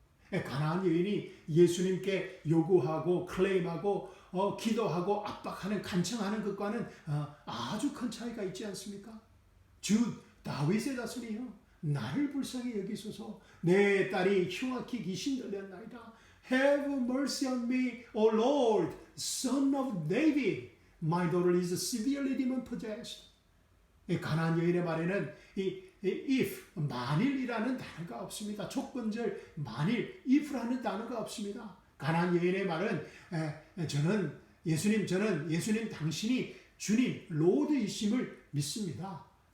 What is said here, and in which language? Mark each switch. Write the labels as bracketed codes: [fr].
[ko] 가나안 여인이 예수님께 요구하고 클레임하고 기도하고 압박하는 간청하는 것과는 아주 큰 차이가 있지 않습니까? 주 다윗의 자손이여 나를 불쌍히 여기소서 내 딸이 흉악히 귀신 들렸나이다. [en] Have mercy on me, O Lord, son of David. My daughter is severely demon possessed. [ko] 가나안 여인의 말에는 if, 만일이라는 단어가 없습니다. 조건절 만일, if라는 단어가 없습니다. 가나안 여인의 말은 저는 예수님 당신이 주님, 로드이심을 믿습니다.